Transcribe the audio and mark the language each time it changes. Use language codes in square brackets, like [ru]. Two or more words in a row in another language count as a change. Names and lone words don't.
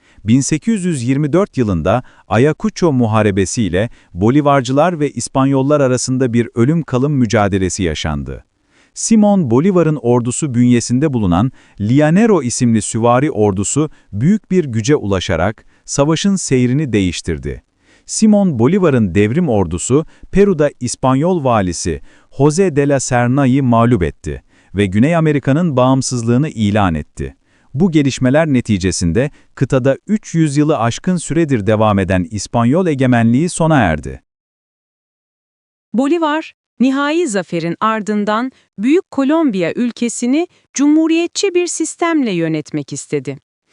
[tr] 1824 yılında Ayacucho Muharebesi ile Bolivarcılar ve İspanyollar arasında bir ölüm kalım mücadelesi yaşandı. Simón Bolívar'ın ordusu bünyesinde bulunan Llanero isimli süvari ordusu büyük bir güce ulaşarak savaşın seyrini değiştirdi. Simón Bolívar'ın devrim ordusu Peru'da İspanyol valisi José de la Serna'yı mağlup etti ve Güney Amerika'nın bağımsızlığını ilan etti. Bu gelişmeler neticesinde kıtada 300 yılı aşkın süredir devam eden İspanyol egemenliği sona erdi. Bolívar, nihai zaferin ardından Büyük Kolombiya ülkesini cumhuriyetçi bir sistemle yönetmek istedi.